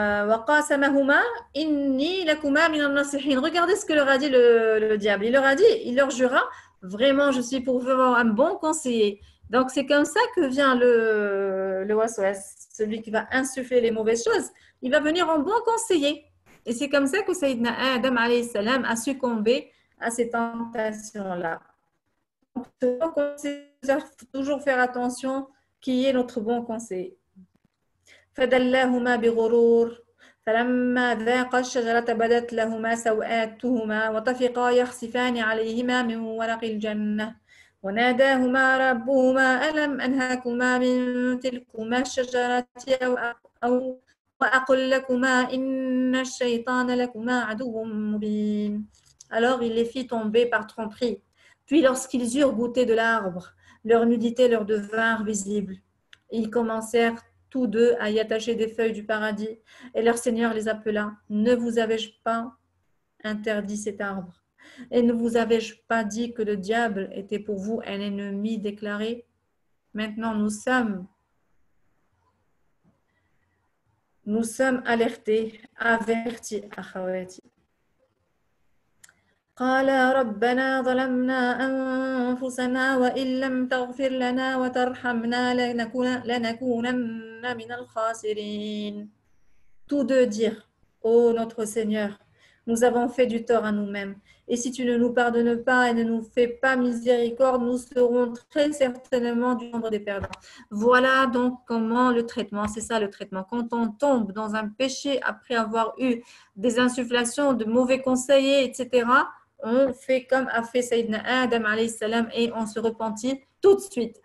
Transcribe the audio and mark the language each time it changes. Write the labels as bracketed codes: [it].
[ar] وقاسمهما إني لكما من الناصحين. [fr] Regardez ce que leur a dit le diable. Il leur a dit, il leur jura, vraiment, je suis pour vous un bon conseiller. Donc, c'est comme ça que vient le waswas, celui qui va insuffler les mauvaises choses. Il va venir en bon conseiller. Et c'est comme ça que Sayyidina Adam alayhi salam a succombé à ces tentations-là. Donc, il faut toujours faire attention qui est notre bon conseiller. [ar] فدلاهما بغرور فلما ذاقا الشجرة بدت لهما سوآتهما وطفقا يخصفان عليهما من ورق الجنة وناداهما ربهما ألم أنهكما من تلكما الشجرة أو وأقل لكما إن الشيطان لكما عدو مبين. [fr] Alors il les fit tomber par tromperie. Puis lorsqu'ils eurent goûté de l'arbre, leur nudité leur devint visible. Ils commencèrent tous deux à y attacher des feuilles du paradis. Et leur Seigneur les appela. Ne vous avais-je pas interdit cet arbre? Et ne vous avais-je pas dit que le diable était pour vous un ennemi déclaré? Maintenant, nous sommes alertés, avertis. Akhawati. [ar] قال ربنا ظلمنا أنفسنا وإن لم تغفر لنا وترحمنا لنكونن من الخاسرين. [fr] Tous deux dirent, ô notre Seigneur, nous avons fait du tort à nous-mêmes. Et si tu ne nous pardonnes pas et ne nous fais pas miséricorde, nous serons très certainement du nombre des perdants. Voilà donc comment le traitement, c'est ça le traitement. Quand on tombe dans un péché après avoir eu des insufflations de mauvais conseillers, etc., on fait comme a fait Sayyidina Adam alayhi salam et on se repentit tout de suite.